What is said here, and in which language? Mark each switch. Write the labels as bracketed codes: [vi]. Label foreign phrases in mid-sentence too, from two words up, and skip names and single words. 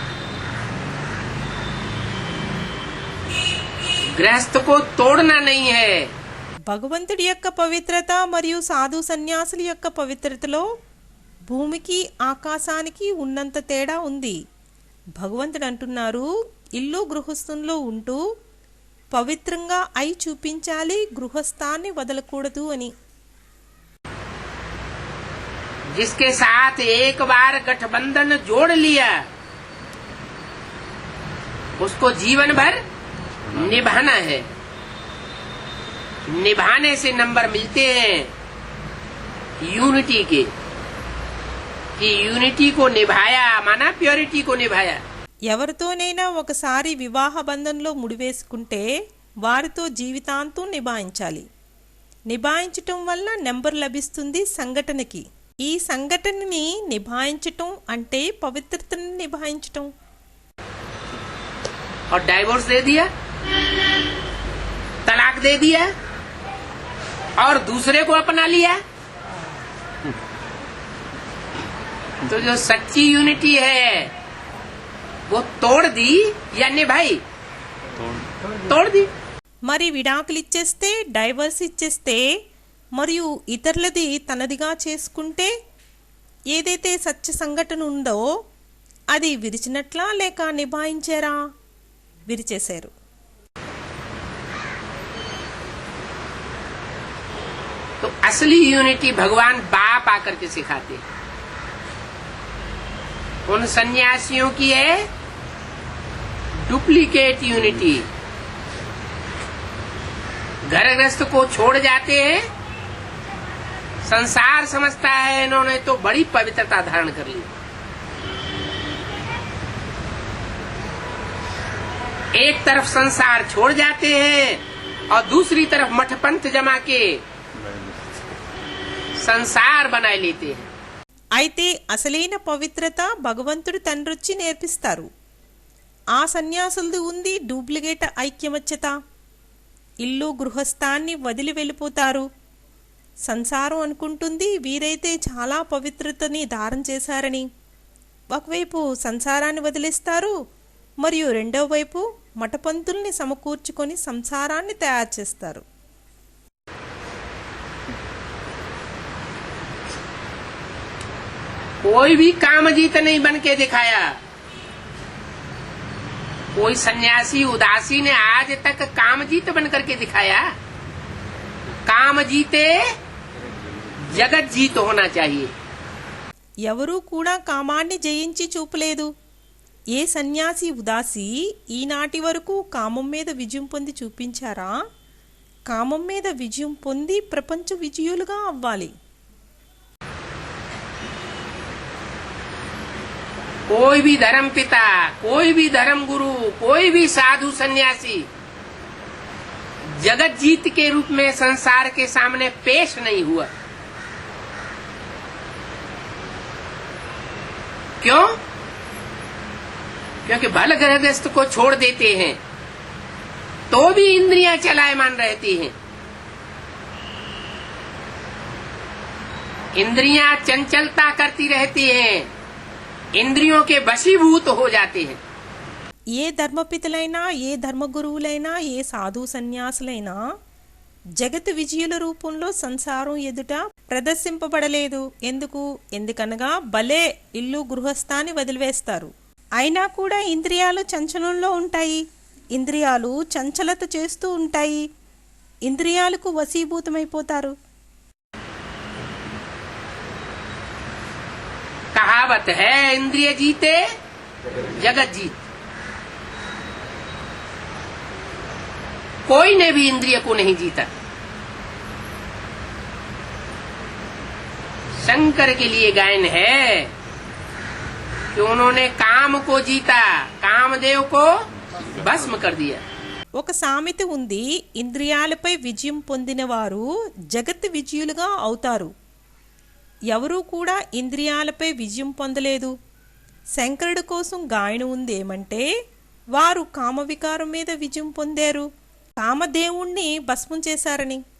[hi] गृहस्थ को तोड़ना नहीं है। [te] భగవంతుడి యొక్క పవిత్రత మరియు సాధు సన్యాసుల యొక్క పవిత్రతలో భూమికి ఆకాశానికి ఉన్నంత తేడా ఉంది. భగవంతుడు అంటున్నారు, ఇల్లు గృహస్థంలో ఉంటూ పవిత్రంగా అయి చూపించాలి, గృహస్థాన్ని వదలకూడదు అని. [hi] जिसके साथ एक बार गठबंधन जोड़ लिया, उसको जीवन भर निभाना है। निभाने से नंबर मिलते हैं यूनिटी के, कि यूनिटी को निभाया माना प्योरिटी को निभाया। [te] ఎవరితోనైనా ఒకసారి వివాహ బంధంలో ముడివేసుకుంటే వారితో జీవితాంతం నిభాయించాలి. నిభాయించటం వల్ల నెంబర్ లభిస్తుంది సంఘటనకి. ఈ సంఘటనని నిభాయించటం అంటే పవిత్రతని నిభాయించటం. [hi] और डाइवोर्स दे दिया, तलाक दे दिया और दूसरे को अपना लिया, तो जो सच्ची यूनिटी है वो तोड़ दी या निभाई? तोड़ दी। [te] మరి విడాకులు ఇచ్చేస్తే, డైవర్స్ ఇచ్చేస్తే, మరియు ఇతరులది తనదిగా చేసుకుంటే ఏదైతే సత్య సంఘటన ఉందో అది విరిచినట్లా లేక నిభాయించారా? విరిచేశారు. [hi] तो असली यूनिटी भगवान बाप आकर के सिखाते हैं। उन सन्यासियों की है [en] duplicate unity. [hi] घर गृहस्थ को छोड़ जाते हैं, संसार समझता है इन्होंने तो बड़ी पवित्रता धारण कर ली। एक तरफ संसार छोड़ जाते हैं और दूसरी तरफ मठ पंथ जमा के संसार बनाए लेते हैं। [te] అయితే అసలైన పవిత్రత భగవంతుడు తండ్రొచ్చి నేర్పిస్తారు. ఆ సన్యాసులది ఉంది డూప్లికేట్ ఐక్యమత్యత. ఇల్లు గృహస్థాన్ని వదిలి వెళ్ళిపోతారు. సంసారం అనుకుంటుంది వీరైతే చాలా పవిత్రతని ధారణ చేశారని. ఒకవైపు సంసారాన్ని వదిలేస్తారు, మరియు రెండో వైపు మఠపంతుల్ని సమకూర్చుకొని సంసారాన్ని తయారు చేస్తారు. [hi] कोई भी कामजीत नहीं बन के दिखाया। कोई सन्यासी उदासी ने आज तक कामजीत बन करके दिखाया? कामजीते जगत जीत होना चाहिए। [te] ఎవరూ కూడా కామాన్ని జయించి చూపలేదు. ఏ సన్యాసి ఉదాసి ఈనాటి వరకు కామం మీద విజయం పొంది చూపించారా? కామం మీద విజయం పొంది ప్రపంచ విజయులుగా అవ్వాలి. [hi] कोई भी धर्म पिता, कोई भी धर्म गुरु, कोई भी साधु सन्यासी जगत जीत के रूप में संसार के सामने पेश नहीं हुआ। क्यों? क्योंकि भल गृहस्थ को छोड़ देते हैं तो भी इंद्रियां चलायमान रहती हैं। इंद्रियां चंचलता करती रहती हैं, इंद्रियों के वशीभूत हो जाते हैं। [te] ఏ ధర్మపితులైనా, ఏ ధర్మగురువులైనా, ఏ సాధు సన్యాసులైనా జగత్ విజయుల రూపంలో సంసారం ఎదుట ప్రదర్శింపబడలేదు. ఎందుకనగా భలే ఇల్లు గృహస్థాన్ని వదిలివేస్తారు. అయినా కూడా ఇంద్రియాలు చంచలంలో ఉంటాయి. ఇంద్రియాలు చంచలత చేస్తూ ఉంటాయి. ఇంద్రియాలకు వశీభూతమైపోతారు. [hi] कहावत है इंद्रिय जीते जगत जीत। कोई ने भी इंद्रिय को नहीं जीता। शंकर के लिए गायन है कि उन्होंने काम को जीता, कामदेव को भस्म कर दिया। [te] ఒక సామెత ఉంది, ఇంద్రియాలపై విజయం పొందిన వారు జగత్ విజయులుగా అవుతారు. ఎవరూ కూడా ఇంద్రియాలపై విజయం పొందలేదు. శంకరుడి కోసం గాయన ఉంది ఏమంటే, వారు కామవికారం మీద విజయం పొందారు, కామదేవుణ్ణి భస్మం చేశారని.